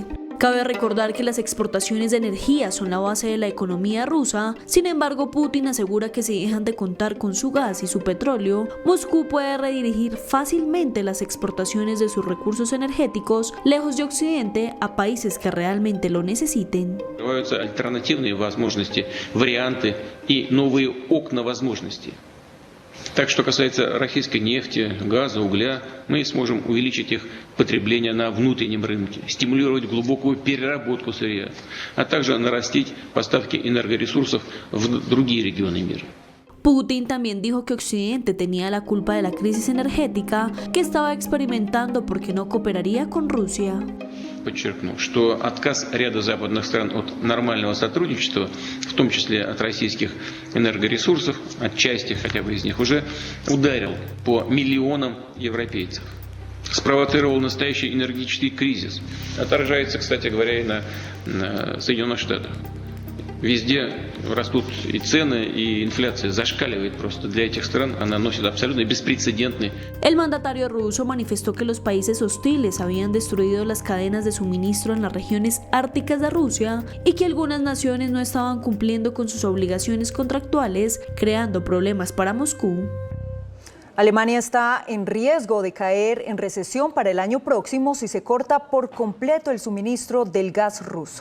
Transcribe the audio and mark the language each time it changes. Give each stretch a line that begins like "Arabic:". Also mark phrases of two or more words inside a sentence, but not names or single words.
Spanish: Cabe recordar que las exportaciones de energía son la base de la economía rusa. Sin embargo, Putin asegura que si dejan de contar con su gas y su petróleo, Moscú puede redirigir fácilmente las exportaciones de sus recursos energéticos lejos de Occidente a países que realmente lo necesiten.
Russian: Альтернативные возможности, варианты и новые окна возможностей. Так что касается российской нефти, газа, угля, мы сможем увеличить их потребление на внутреннем рынке, стимулировать глубокую переработку сырья, а также нарастить поставки энергоресурсов в другие регионы мира.
Spanish: Putin también dijo que Occidente tenía la culpa de la crisis energética que estaba experimentando porque no cooperaría con Rusia.
Russian: Подчеркну, что отказ ряда западных стран от нормального сотрудничества, в том числе от российских энергоресурсов, от части хотя бы из них, уже ударил по миллионам европейцев. Спровоцировал настоящий энергетический кризис. Отражается, кстати говоря, и на Соединенных Штатах. Везде растут и цены, и инфляция зашкаливает просто. Для этих стран она носит абсолютно беспрецедентный.
Spanish: El mandatario ruso manifestó que los países hostiles habían destruido las cadenas de suministro en las regiones árticas de Rusia y que algunas naciones no estaban cumpliendo con sus obligaciones contractuales, creando problemas para Moscú. Alemania está en riesgo de caer en recesión para el año próximo si se corta por completo el suministro del gas ruso.